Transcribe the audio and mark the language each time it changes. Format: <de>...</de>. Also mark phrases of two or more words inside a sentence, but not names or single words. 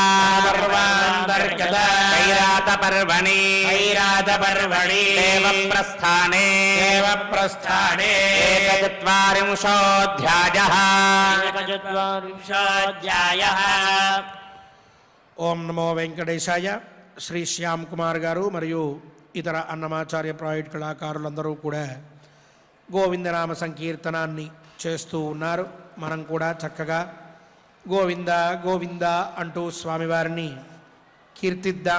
<sa>पर्वान्तर्गता कैरातपर्वणि ऐरातपर्वणि देवप्रस्थाने देवप्रस्थाने एकचत्वारिंशोऽध्यायः</sa> <te>ఓం నమో వెంకటేశాయ. శ్రీ శ్యామ్ కుమార్ గారు మరియు ఇతర అన్నమాచార్య ప్రాజెక్ట్ కళాకారులందరూ కూడా గోవిందనామ సంకీర్తనాన్ని చేస్తూ ఉన్నారు. మనం కూడా చక్కగా గోవింద గోవింద అంటూ స్వామివారిని కీర్తిద్దాం.</te>